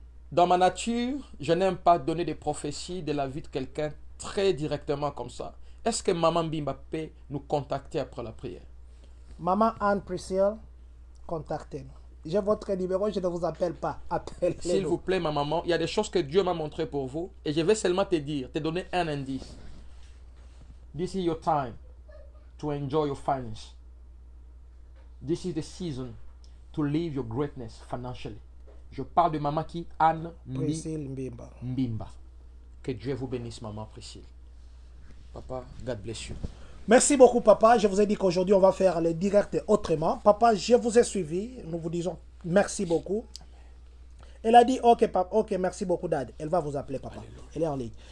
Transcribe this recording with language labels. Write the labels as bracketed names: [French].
[French] Dans ma nature, je n'aime pas donner des prophéties de la vie de quelqu'un très directement comme ça. Est-ce que maman Mbimba peut nous contacter après la prière? Maman Anne Priscille, contactez-nous. J'ai votre numéro, je ne vous appelle pas. Appelez-nous. S'il vous plaît, ma maman, il y a des choses que Dieu m'a montrées pour vous et je vais seulement te dire, te donner un indice. [English] This is your time to enjoy your finance. This is the season to live your greatness financially. [French] Je parle de maman qui Anne Priscille Mbimba. Mbimba. Que Dieu vous bénisse, maman Priscille. [English] Papa, God bless you. [French] Merci beaucoup, papa. Je vous ai dit qu'aujourd'hui, on va faire le direct autrement. Papa, je vous ai suivi. Nous vous disons merci beaucoup. Elle a dit, ok, papa, ok, merci beaucoup, Dad. Elle va vous appeler, papa. Alléluia. Elle est en ligne.